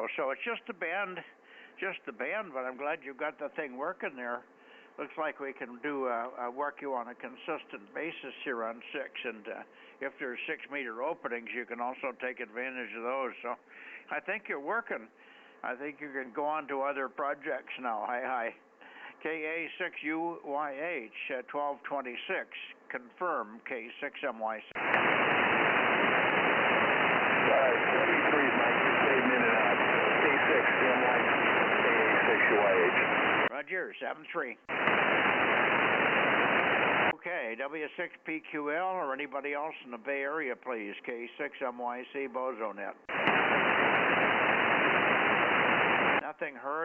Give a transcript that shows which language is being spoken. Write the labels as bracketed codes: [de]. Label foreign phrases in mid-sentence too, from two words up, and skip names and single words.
[en] So it's just the band, but I'm glad you got the thing working there. Looks like we can do work you on a consistent basis here on 6, and if there's 6 meter openings, you can also take advantage of those. So I think you're working. I think you can go on to other projects now. Hi. KA6UYH 1226. Confirm K6MYC. 73 is my fading in and out. K6MYC, KA6UYH. Roger, 73. Okay, W6PQL or anybody else in the Bay Area, please. K6MYC, Bozo Net. Nothing heard.